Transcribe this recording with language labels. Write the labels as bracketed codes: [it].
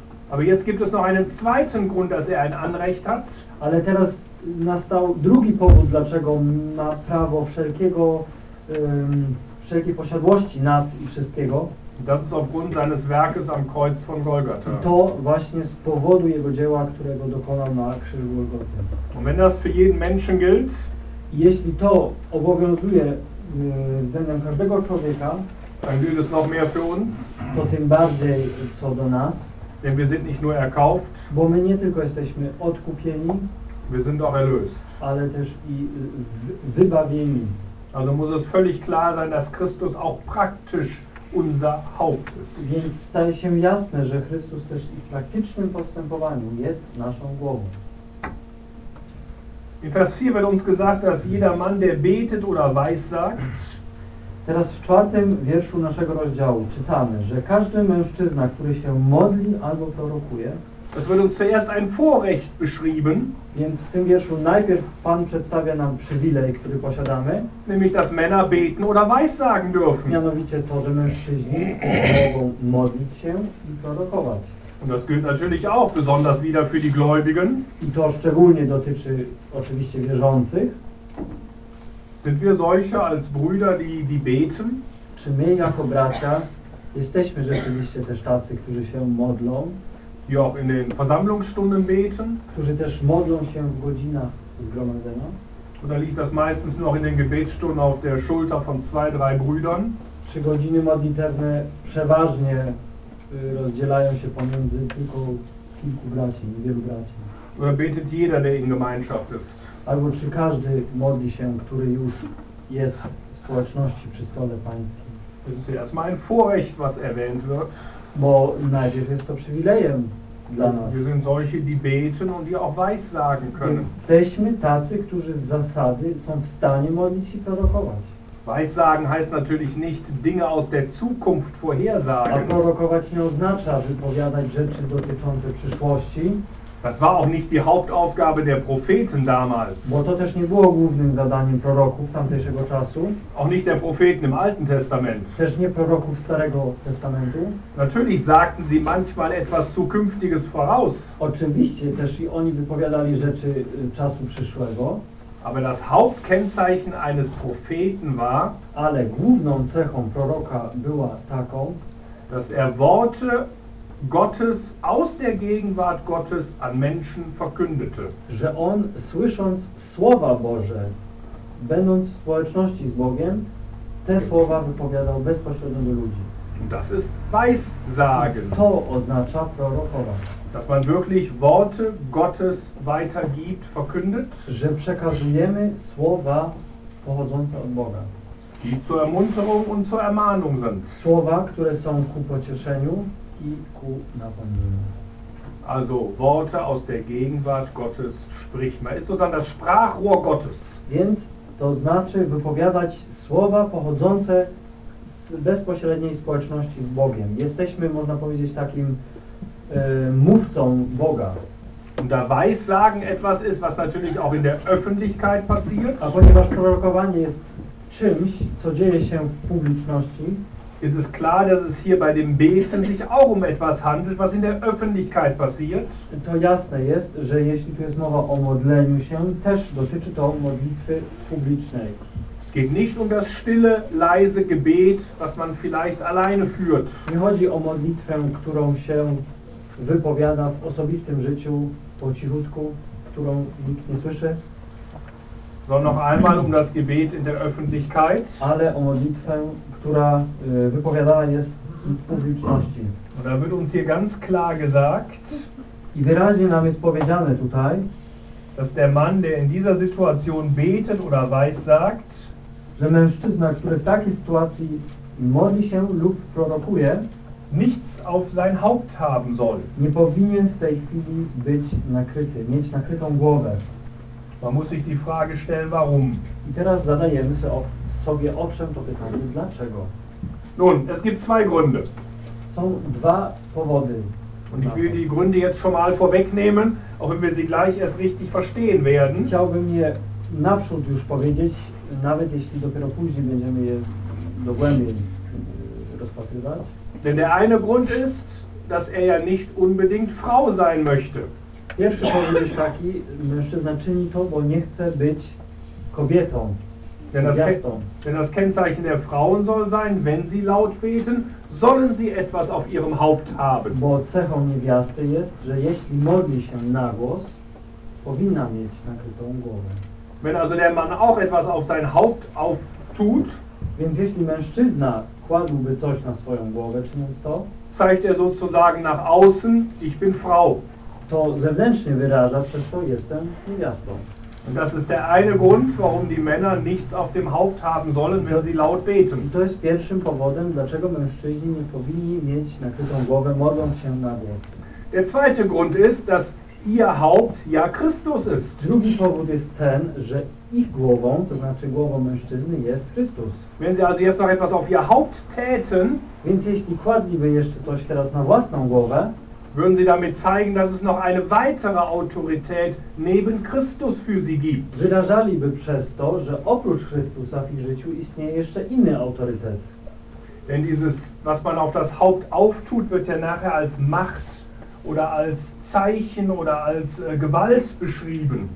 [de] Aber jetzt gibt es noch einen zweiten Grund, dass er ein Anrecht hat. [pl] Ale teraz nastał drugi powód, dlaczego ma prawo wszelkiego, wszelkiej posiadłości nas i wszystkiego. [de] Das ist aufgrund seines Werkes am Kreuz von Golgatha. [pl] I to właśnie z powodu jego dzieła, którego dokonał na krzyżu Golgoty. [de] Und wenn das für jeden Menschen gilt, [pl] jeśli to obowiązuje względem każdego człowieka, [de] dann gilt es noch mehr für uns, [pl] to tym bardziej co do nas, [de] denn wir sind nicht nur erkauft, [pl] bo my nie tylko jesteśmy odkupieni, [de] wir sind auch erlöst, [pl] ale też i wybawieni. [de] Also muss es völlig klar sein, dass Christus auch praktisch unser Haupt ist. [pl] Więc staje się jasne, że Chrystus też i w praktycznym postępowaniu jest naszą głową. [de] In Vers 4 wird uns gesagt, dass jeder Mann, der betet oder weissagt. [pl] Teraz w czwartym wierszu naszego rozdziału czytamy, że każdy mężczyzna, który się modli albo prorokuje. [de] Das wird uns zuerst ein Vorrecht beschrieben. [pl] Więc w tym wierszu najpierw Pan przedstawia nam przywilej, który posiadamy. [de] Nämlich, dass Männer beten oder weissagen dürfen. [pl] Mianowicie to, że mężczyźni mogą modlić się i prorokować. [de] Und das gilt natürlich auch besonders wieder für die Gläubigen. [pl] I to szczególnie dotyczy oczywiście wierzących. [de] Sind wir solche als Brüder, die beten? [pl] Czy my jako bracia jesteśmy rzeczywiście też tacy, którzy się modlą? [de] Die auch in den Versammlungsstunden beten? [pl] Którzy też modlą się w godzinach zgromadzenia. [de] Oder liegt das meistens noch in den Gebetsstunden auf der Schulter von zwei, drei Brüdern? [pl] Czy godziny modlitewne przeważnie rozdzielają się pomiędzy tylko kilku braci, niewielu braci? [de] Oder betet jeder, der in Gemeinschaft ist? [pl] Albo czy każdy modli się, który już jest w społeczności przy stole pańskim? [de] Das ist erstmal ein Vorrecht, was erwähnt wird. [pl] Bo najpierw jest to przywilejem dla nas. [de] Wir sind solche, die beten und die auch weissagen können. [pl] Jesteśmy tacy, którzy z zasady są w stanie modlić i prorokować. [de] Weissagen heißt natürlich nicht Dinge aus der Zukunft vorhersagen. [pl] A prorokować nie oznacza wypowiadać rzeczy dotyczące przyszłości. [de] Das war auch nicht die Hauptaufgabe der Propheten damals. [pl] Bo to też nie było głównym zadaniem proroków tamtejszego czasu. [de] Auch nicht der Propheten im Alten Testament. [pl] Też nie proroków Starego Testamentu. [de] Natürlich sagten sie manchmal etwas Zukünftiges voraus. [pl] Oczywiście też i oni wypowiadali rzeczy czasu przyszłego. [de] Aber das Hauptkennzeichen eines Propheten war, [pl] ale główną cechą proroka była taką, [de] dass er Worte Gottes aus der Gegenwart Gottes an Menschen verkündete. [pl] Że on, słysząc Słowa Boże, będąc w społeczności z Bogiem, te słowa wypowiadał bezpośrednio do ludzi. [de] Das ist Weissagen. [pl] To oznacza prorokować. [de] Dass man wirklich Worte Gottes weitergibt, verkündet. [pl] Że przekazujemy słowa pochodzące od Boga. [de] Die zur Ermunterung und zur Ermahnung sind. [pl] Słowa, które są ku pocieszeniu i ku napomnieniu. [de] Also Worte aus der Gegenwart Gottes spricht man. Ist sozusagen das Sprachrohr Gottes. [pl] Więc to znaczy wypowiadać słowa pochodzące z bezpośredniej społeczności z Bogiem. Jesteśmy, można powiedzieć, takim mówcą Boga. [de] Und da weissagen etwas ist, was natürlich auch in der Öffentlichkeit passiert. [pl] A ponieważ prorokowanie jest czymś, co dzieje się w publiczności, [de] ist es klar, dass es hier bei dem Beten sich auch um etwas handelt, was in der Öffentlichkeit passiert. [pl] To jasne jest, że jeśli tu jest mowa o modleniu się, też dotyczy to modlitwy publicznej. [de] Es geht nicht um das stille, leise Gebet, was man vielleicht alleine führt. [pl] Nie chodzi o modlitwę, którą się wypowiada w osobistym życiu, po cichutku, którą nikt nie słyszy. [de] So, noch einmal um das Gebet in der Öffentlichkeit. [pl] Ale o modlitwę, która wypowiadana jest w publiczności. [de] Da wird uns hier ganz klar gesagt, [pl] i wyraźnie nam jest powiedziane tutaj, [de] dass der Mann, der in dieser Situation betet oder weissagt, [pl] że mężczyzna, który w takiej sytuacji modli się lub prorokuje, [de] nichts auf sein Haupt haben soll. [pl] Nie powinien w tej chwili być nakryty, mieć nakrytą głowę. [de] Man muss sich die Frage stellen, warum. [pl] I teraz zadajemy sobie owszem to pytanie, dlaczego? [de] Nun, es gibt zwei Gründe. [pl] Są dwa powody. [de] Und ich will die Gründe jetzt schon mal vorwegnehmen, auch wenn wir sie gleich erst richtig verstehen werden. [pl] Chciałbym je naprzód już powiedzieć, nawet jeśli dopiero później będziemy je dogłębiej rozpatrywać. [de] Denn der eine Grund ist, dass er ja nicht unbedingt Frau sein möchte. [pl] Pierwszy powód jest taki, mężczyzna czyni to, bo nie chce być kobietą. [de] Denn das Kennzeichen der Frauen soll sein, wenn sie laut beten, sollen sie etwas auf ihrem Haupt haben. [pl] Bo cechą niewiasty jest, że jeśli modli się na głos, powinna mieć nakrytą głowę. [de] Wenn also der Mann auch etwas auf sein Haupt auftut, [pl] więc jeśli mężczyzna kładłby coś na swoją głowę, czyniąc to, [de] zeigt er sozusagen nach außen, ich bin Frau. [pl] To zewnętrznie wyraża, przez co jestem niewiastą. [de] Und das ist der eine Grund, warum die Männer nichts auf dem Haupt haben sollen, wenn sie laut beten. [pl] I to jest pierwszym powodem, dlaczego mężczyźni nie powinni mieć nakrytą głowę, modląc się na głos. [de] Der zweite Grund ist, dass ihr Haupt ja Christus ist. [pl] Drugi powód jest ten, że ich głową, to znaczy głową mężczyzny, jest Chrystus. [de] Wenn sie also jetzt noch etwas auf ihr Haupt täten, [pl] więc jeśli kładliby jeszcze coś teraz na własną głowę, [de] würden sie damit zeigen, dass es noch eine weitere Autorität neben Christus für sie gibt. [pl] Wyrażaliby przez to, że oprócz Chrystusa w ich życiu istnieje jeszcze inny autorytet. [de] Denn dieses, was man auf das Haupt auftut, wird ja nachher als Macht oder als Zeichen oder als Gewalt beschrieben.